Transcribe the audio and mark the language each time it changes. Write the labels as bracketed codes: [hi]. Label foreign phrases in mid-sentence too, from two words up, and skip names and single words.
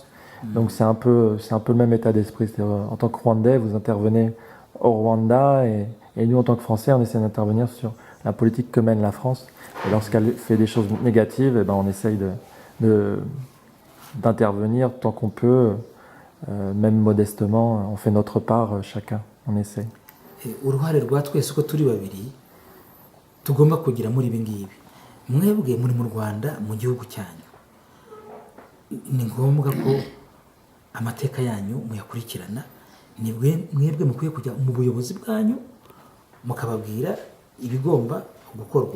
[fr] Donc c'est un peu le même état d'esprit. En tant que Rwandais, vous intervenez au Rwanda et nous, en tant que Français, on essaie d'intervenir sur la politique que mène la France. Et lorsqu'elle fait des choses négatives, eh ben, on essaye d'intervenir tant qu'on peut, même modestement. On fait notre part, chacun. On essaye. [rw] uruhare rwa twese uko turi babiri tugomba kugira muri ibi ngibi. Mwebwe muri mu Rwanda, mu gihugu cyanyu, ni ngombwa ko amateka yanyu muyakurikirana. Mwebwe mukwiye kujya mu buyobozi bwanyu mukababwira ibigomba gukorwa.